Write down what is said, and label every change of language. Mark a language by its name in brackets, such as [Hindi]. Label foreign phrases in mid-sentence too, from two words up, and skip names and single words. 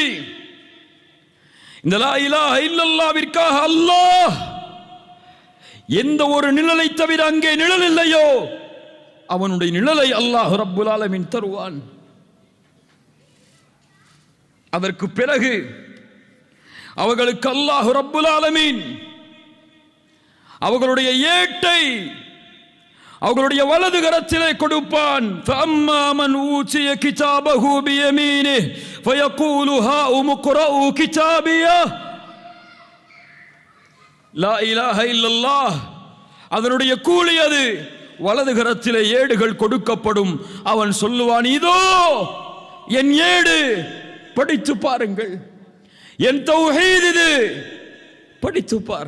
[Tamil] இந்த [Arabic] لا إله إلا الله [Tamil] அல்லாஹ் எந்த ஒரு நிழலை தவிர அங்கே நிழல் இல்லையோ அவனுடைய நிழலை [Arabic] الله رب العالمين [Tamil] தருவான். அதற்கு பிறகு அவர்களுக்கு [Arabic] الله رب العالمين [Tamil] அவர்களுடைய ஏட்டை அவர்களுடைய வலது கரத்திலே கொடுப்பான். [Arabic] فَأَمَّا مَنْ أُوتِيَ كِتَابَهُ بِيَمِينِهِ فَيَقُولُ هَاؤُمُ اقْرَءُوا كِتَابِيَهْ لا إله إلا الله. [Tamil] அதனுடைய கூலி அது. வலது கரத்திலே ஏடுகள் கொடுக்கப்படும். அவன் சொல்லுவான், இதோ என் ஏடு, படித்து பாருங்கள். என் தௌஹீத் இது, படித்து பார்.